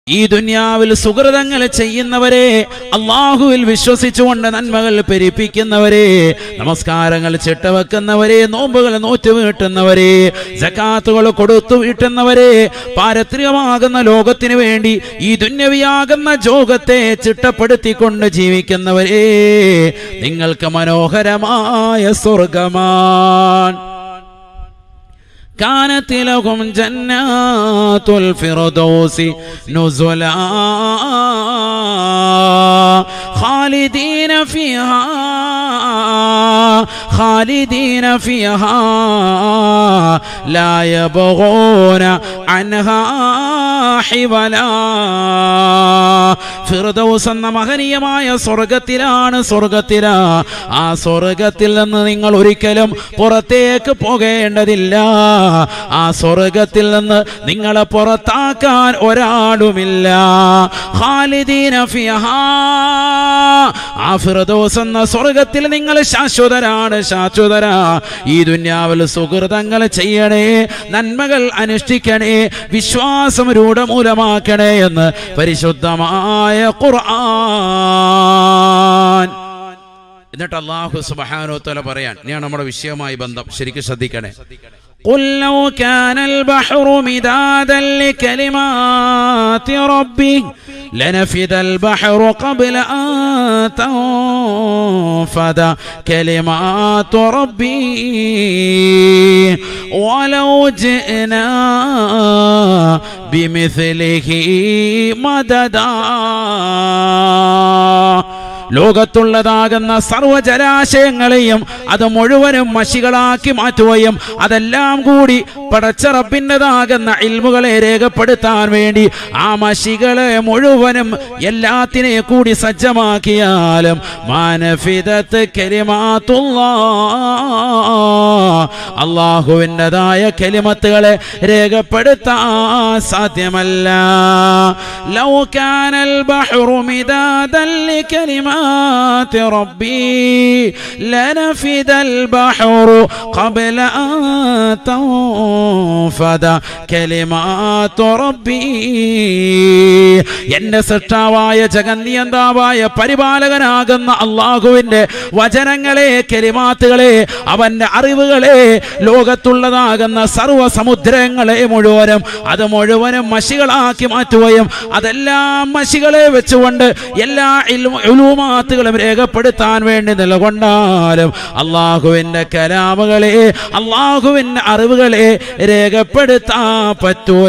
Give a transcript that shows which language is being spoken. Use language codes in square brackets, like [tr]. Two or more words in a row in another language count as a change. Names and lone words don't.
[ml] ഈ ദുനിയാവിൽ സുകൃതങ്ങൾ ചെയ്യുന്നവരെ, അള്ളാഹുവിൽ വിശ്വസിച്ചുകൊണ്ട് നന്മകൾ പെരുപ്പിക്കുന്നവരെ, നമസ്കാരങ്ങൾ ചിട്ടവെക്കുന്നവരെ, നോമ്പുകൾ നോറ്റു വീട്ടുന്നവരെ, സകാത്തുകൾ കൊടുത്തു വീട്ടുന്നവരെ, പാരത്രികമാകുന്ന ലോകത്തിനു വേണ്ടി ഈ ദുന്യവിയാകുന്ന ലോകത്തെ ചിട്ടപ്പെടുത്തിക്കൊണ്ട് ജീവിക്കുന്നവരെ, നിങ്ങൾക്ക് മനോഹരമായ സ്വർഗമാണ്. [ar] كانت لهم جنات الفردوس نزلا خالدين فيها لا يبغون عنها حولا. [ml] ഫിർദൗസ് എന്ന മഹനീയമായ സ്വർഗത്തിലാണ്. ആ സ്വർഗത്തിൽ നിന്ന് നിങ്ങൾ ഒരിക്കലും പുറത്തേക്ക് പോകേണ്ടതില്ല. ആ സ്വർഗത്തിൽ നിന്ന് നിങ്ങളെ പുറത്താക്കാൻ ഒരാളുമില്ല. [ar] خالدين فيها, [ml] ആ ഫിർദൗസ് എന്ന സ്വർഗത്തിൽ നിങ്ങൾ ശാശ്വതരാ. ഈ ദുനിയാവിൽ സുകൃതങ്ങൾ ചെയ്യണേ, നന്മകൾ അനുഷ്ഠിക്കണേ, വിശ്വാസം രൂഢമൂലമാക്കണേ എന്ന് പരിശുദ്ധമായ ഖുർആൻ. എന്നിട്ട് [ar] الله سبحانه وتعالى [ml] പറയാൻ, ഞാൻ നമ്മുടെ വിഷയവുമായി ബന്ധം ശരിക്കും ശ്രദ്ധിക്കണേ. [ar] قل لو كان البحر مدادا لكلمات ربي لنفد البحر قبل أن تنفد كلمات ربي ولو جئنا بمثله مددا. [ml] ലോകത്തുള്ളതാകുന്ന സർവ്വജലാശയങ്ങളെയും അത് മുഴുവനും മഷികളാക്കി മാറ്റുകയും അതെല്ലാം കൂടി പടച്ച റബ്ബിൻ്റെതാകുന്ന ഇൽമുകളെ രേഖപ്പെടുത്താൻ വേണ്ടി ആ മഷികളെ മുഴുവനും എല്ലാത്തിനെ കൂടി സജ്ജമാക്കിയാലും [ar] ما نفدت كلمات الله, [ml] അല്ലാഹുവിൻ്റെതായ കലിമത്തുകളെ രേഖപ്പെടുത്താൻ സാധ്യമല്ല. [ar] لو كان البحر مدادا لكلمات ربي لنفد البحر قبل أن تنفد كلمات ربي. [ml] എന്റെ സൃഷ്ടാവായ ജഗന്നിയന്താവായ പരിപാലകനാകുന്ന അള്ളാഹുവിന്റെ വചനങ്ങളെ, കലിമാത്തുകളെ, അവന്റെ അറിവുകളെ, ലോകത്തുള്ളതാകുന്ന സർവ്വ സമുദ്രങ്ങളെ മുഴുവനും അത് മുഴുവനും മഷികളാക്കി മാറ്റുകയും അതെല്ലാം മഷികളെ വെച്ചുകൊണ്ട് എല്ലാ ഉലൂമാത്തുകളും രേഖപ്പെടുത്താൻ വേണ്ടി നിലകൊണ്ടാലും അള്ളാഹുവിന്റെ കലാമുകളെ, അള്ളാഹുവിന്റെ അറിവുകളെ രേഖപ്പെടുത്താൻ പറ്റൂല.